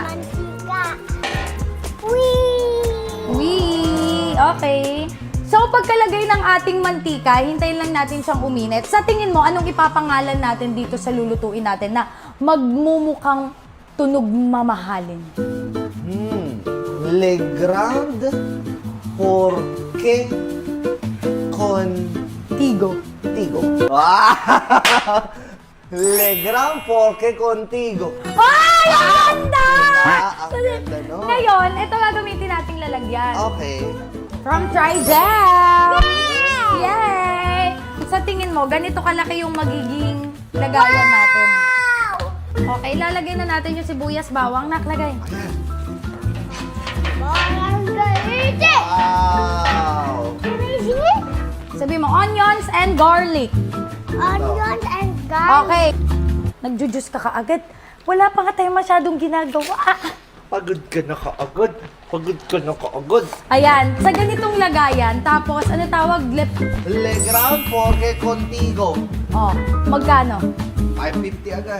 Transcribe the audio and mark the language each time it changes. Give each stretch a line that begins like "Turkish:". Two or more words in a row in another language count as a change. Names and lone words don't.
Filipino: Mantika. Wee! Wee! Okay. So, pagkalagay ng ating mantika, hintayin lang natin siyang uminit. Sa tingin mo, anong ipapangalan natin dito sa lulutuin natin na magmumukhang tunog mamahalin? Le Grand Porqué Tigo. Contigo. Wow! Le Grand Porqué Contigo. Ay! Ang ganda! Ang ganda, no? Ngayon, ito gagamitin nating lalagyan. Okay.
English: From Trijel! Yay!
Filipino: Sa tingin mo, ganito kalaki yung magiging lagayan natin. Okay, lalagay na natin yung sibuyas, bawang, naklagay. Margarita! Wow!
English: Crazy?
Filipino: Sabi mo,
English: onions and garlic. Onions and garlic.
Filipino: Okay. Nagjujuice ka kaagad. Wala pa nga tayo masyadong ginagawa. Pagod ka na kaagad. Pagod ka na kaagad. Ayan, sa ganitong lagayan, tapos ano tawag? Le Grand Porqué Contigo. Oh, magkano? 550 agad.